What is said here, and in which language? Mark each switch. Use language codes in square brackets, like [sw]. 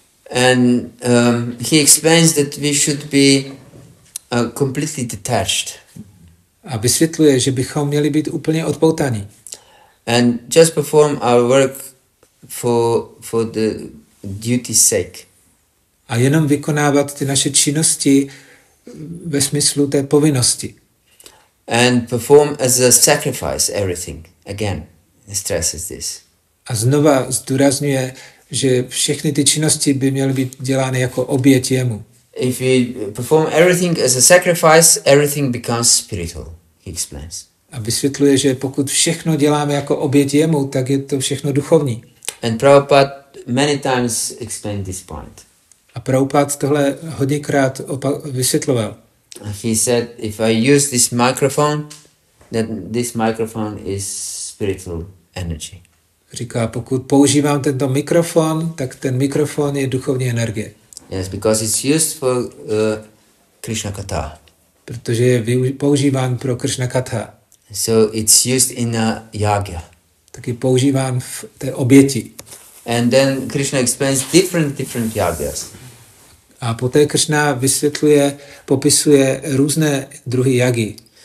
[en] And he explains that we should be completely detached. [cs] A vysvětluje, že bychom měli být úplně odpoutaní. [en] And just perform our work for the duty's sake. [cs] A jenom vykonávat ty naše činnosti ve smyslu té povinnosti. [en] And perform as a sacrifice everything. Again, he stresses this. [cs] A znova zdůrazňuje, že všechny ty činnosti by měly být dělány jako oběť jemu. [en] If we perform everything as a sacrifice, everything becomes spiritual, he explains. [cs] A vysvětluje, že pokud všechno děláme jako oběť jemu, tak je to všechno duchovní. [en] And Prabhupada many times explained this point. [cs] A Prabhupada tohle hodněkrát vysvětloval. [en] He said, if I use this microphone, then this microphone is spiritual energy. [cs] Říká, pokud používám tento mikrofon, tak ten mikrofon je duchovní energie. [en] Yes, because it's used for Krishna Katha. [cs] protože je používán pro Kršna katha. [en] So it's used in a yagya. [cs] Taky používán v té oběti. [en] And then Krishna explains different yagyas. [cs] A poté Kršna vysvětluje, popisuje různé druhy jagy.